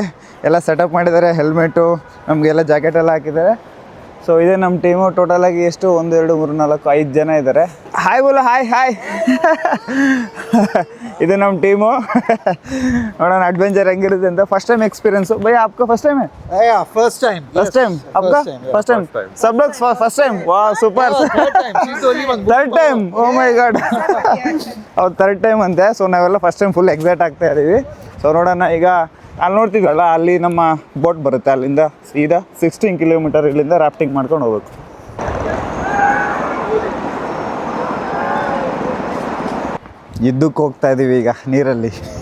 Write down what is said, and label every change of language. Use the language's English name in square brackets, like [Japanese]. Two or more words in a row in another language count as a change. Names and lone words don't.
[Kannada] ಎಲ್ಲ ಸೆಟಪ್ ಮಾಡಿದ್ದಾರೆ, ಹೆಲ್ಮೆಟು, ನಮಗೆಲ್ಲ ಜಾಕೆಟ್ ಎಲ್ಲ ಹಾಕಿದ್ದಾರೆ. ಸೊ ಇದೇ ನಮ್ಮ ಟೀಮು. ಟೋಟಲಾಗಿ ಎಷ್ಟು 1 2 3 4 5 ಜನ ಇದ್ದಾರೆ. ಹಾಯ್ ಬೋಲೋ, ಹಾಯ್ ಹಾಯ್. ಇದು ನಮ್ಮ ಟೀಮು. ನೋಡೋಣ ಅಡ್ವೆಂಚರ್ ಹೆಂಗಿರುತ್ತೆ ಅಂತ. [English] first time experience [Hindi] भैया आपका [English] first time [Kannada] है? [English] first time [Hindi] आपका [English] first time [Hindi] सब लोग [English] first time. [Hindi] वाह सुपर. [English] Third time. Oh my god. [Kannada] ಅವ್ರು [English] third time [Kannada] ಅಂತೆ. ಸೊ ನಾವೆಲ್ಲ [English] first time full excite [Kannada] ಆಗ್ತಾ ಇದ್ದೀವಿ. ಸೊ ನೋಡೋಣ. ಈಗ ಅಲ್ಲಿ ನೋಡ್ತಿದ್ವಲ್ಲ, ಅಲ್ಲಿ ನಮ್ಮ ಬೋಟ್ ಬರುತ್ತೆ. ಅಲ್ಲಿಂದ ಸೀದಾ 16 ಕಿಲೋಮೀಟರ್ ಇಲ್ಲಿಂದ ರಾಫ್ಟಿಂಗ್ ಮಾಡ್ಕೊಂಡು ಹೋಗ್ಬೇಕು. ಇದ್ದಕ್ಕೆ ಹೋಗ್ತಾ ಇದ್ದೀವಿ ಈಗ ನೀರಲ್ಲಿ.